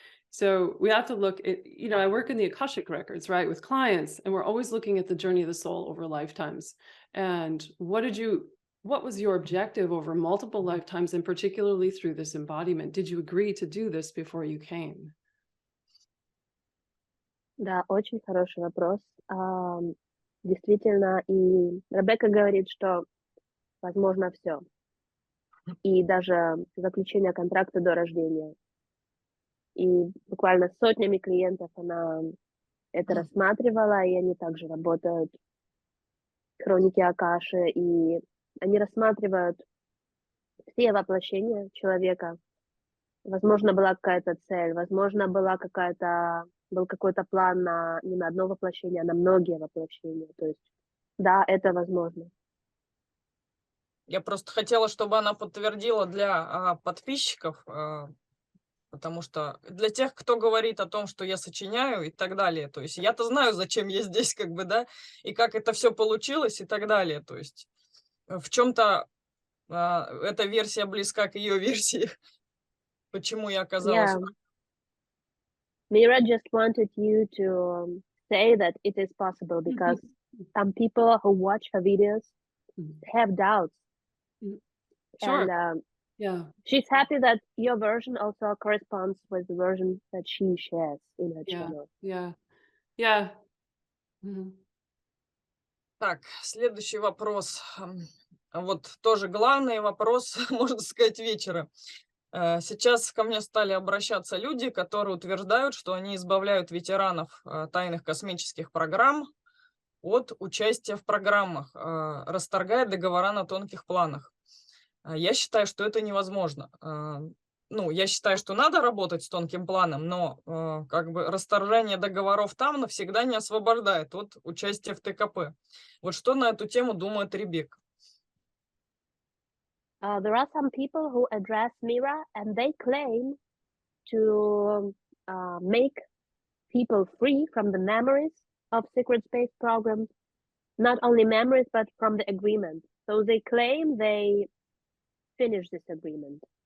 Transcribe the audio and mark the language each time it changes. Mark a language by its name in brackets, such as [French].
[English] So we have to look at, I work in the Akashic records, right, with clients, and we're always looking at the journey of the soul over lifetimes. And what was your objective over multiple lifetimes, and particularly through this embodiment? Did you agree to do this before you came? [Russian] Да, очень хороший вопрос. Действительно, и Ребекка говорит, что возможно все. И даже заключение контракта до рождения. И буквально с сотнями клиентов она это рассматривала, и они также работают в хронике Акаши, и они рассматривают все воплощения человека. Возможно, была какая-то цель, возможно, был какой-то план не на одно воплощение, а на многие воплощения. То есть, да, это возможно. Я просто хотела, чтобы она подтвердила для подписчиков, потому что для тех, кто говорит о том, что я сочиняю и так далее, то есть я-то знаю, зачем я здесь, как бы, да, и как это все получилось и так далее. То есть в чем-то эта версия близка к ее версии, почему я оказалась. [English] Yeah. Mira just wanted you to say that it is possible because some people who watch her videos have doubts. Sure. And Yeah. she's happy that your version also corresponds with the version that she shares in her Yeah. channel. Yeah. Yeah. Mhm. [Russian] Так, следующий вопрос. Вот тоже главный вопрос, можно сказать, вечера. Сейчас ко мне стали обращаться люди, которые утверждают, что они избавляют ветеранов тайных космических программ от участия в программах, расторгая договора на тонких планах. Я считаю, что это невозможно. Ну, я считаю, что надо работать с тонким планом, но как бы расторжение договоров там навсегда не освобождает от участия в ТКП. Вот что на эту тему думает Ребекка? [English] There are some people who address Mira and they claim to make people free from the memories of secret space programs, not only memories, but from the agreement. So they claim they finished this agreement.